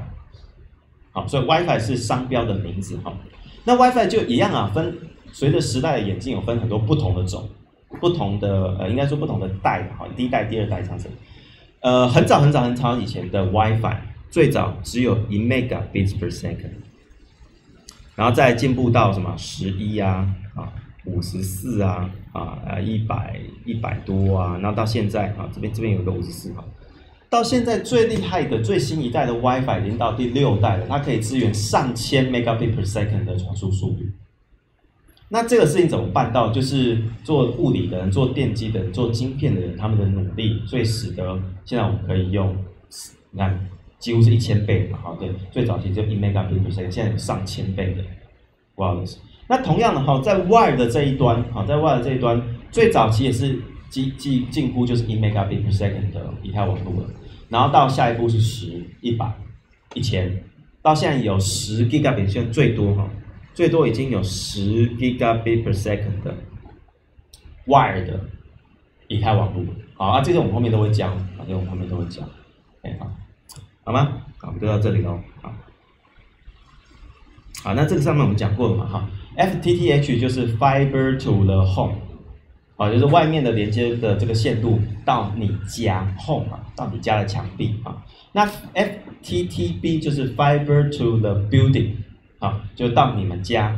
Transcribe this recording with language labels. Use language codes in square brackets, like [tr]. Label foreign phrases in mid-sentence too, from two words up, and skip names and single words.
[zh] 所以 WiFi 是商标的名字那 WiFi 就一样分随着时代的演进，有分很多不同的种，不同的应该说不同的代第1代、第2代这样子。很早以前的 WiFi。最早只有1 [en] megabits per second， [zh] 然后再进步到什么1154100多然后到现在这边有个54到现在最厉害的最新一代的 WiFi 已经到第6代了，它可以支援上千 [en] megabits per second [zh] 的传输速率。那这个事情怎么办到？就是做物理的人、做电机的人、做晶片的人他们的努力，所以使得现在我们可以用，你看。几乎是1000倍的对，最早期就1 [en] megabit per second， [zh] 现在有上千倍的 wireless。那同样的在 wire 的这一端在 wire 的这一端，最早期也是近乎就是1 [en] megabit per second [zh] 的以太网路了，然后到下一步是10、100、1000，到现在有10 gigabit， 现在最多已经有10 [en] gigabit per second [zh] 的 wire 的以太网路这些我们后面都会教这些我们后面都会教好吗？我们就到这里喽。好，那这个上面我们讲过了嘛FTTH 就是 [en] Fiber to the Home， [zh] 就是外面的连接的这个线路到你家 Home 到你家的墙壁那 FTTB 就是 [en] Fiber to the Building [zh] 就到你们家